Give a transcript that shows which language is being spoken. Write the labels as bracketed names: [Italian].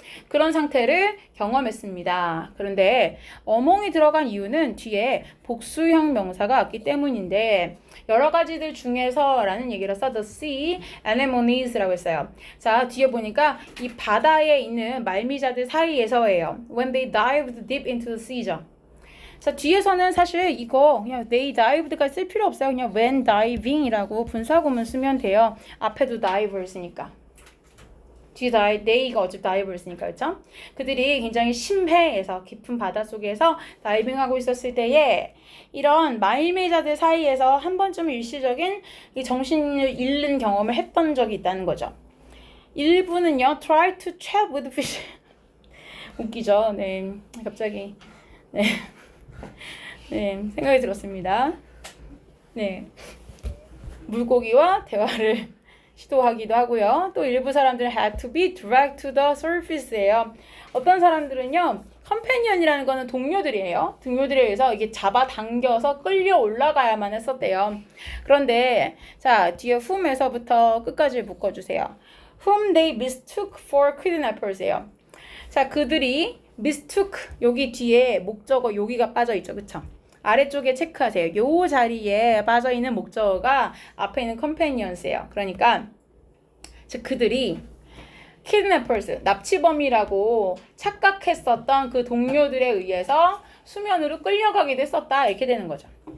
[Korean] 그런 상태를 경험했습니다. 그런데 어몽이 들어간 이유는 뒤에 복수형 명사가 왔기 때문인데 여러 가지들 중에서 라는 얘기를 써 [English] the sea anemonies [Korean] 라고 했어요. 자 뒤에 보니까 이 바다에 있는 말미자들 사이에서예요. [English] When they dived deep into the sea죠. [Korean] 자 뒤에서는 사실 이거 그냥 [English] they dived [Korean] 까지 쓸 필요 없어요. 그냥 [English] when diving [Korean] 이라고 분사구문 쓰면 돼요. 앞에도 divers니까. 뒤에 they가 어차피 다이버스니까 그렇죠? 그들이 굉장히 심해에서 깊은 바닷속에서 다이빙하고 있었을 때에 이런 말미자들 사이에서 한 번쯤 일시적인 이 정신을 잃는 경험을 했던 적이 있다는 거죠. 일부는요, [English] try to chat with fish. [Korean] 웃기죠? 네, 갑자기 네, 생각이 들었습니다. 네, 물고기와 대화를 시도하기도 하고요. 또 일부 사람들은 [English] had to be dragged to the surface예요. [Korean] 어떤 사람들은요, 컴패니언이라는 거는 동료들이에요. 동료들에 의해서 이게 잡아당겨서 끌려 올라가야만 했었대요. 그런데 자 뒤에 whom에서부터 끝까지 묶어주세요. [English] whom they mistook for kidnappers예요. [Korean] 자 그들이 mistook 여기 뒤에 목적어 여기가 빠져 있죠, 그쵸? 아래쪽에 체크하세요. 요 자리에 빠져있는 목적어가 앞에 있는 companions예요. 그러니까 즉 그들이 kidnappers, 납치범이라고 착각했었던 그 동료들에 의해서 수면으로 끌려가기도 했었다. 이렇게 되는 거죠.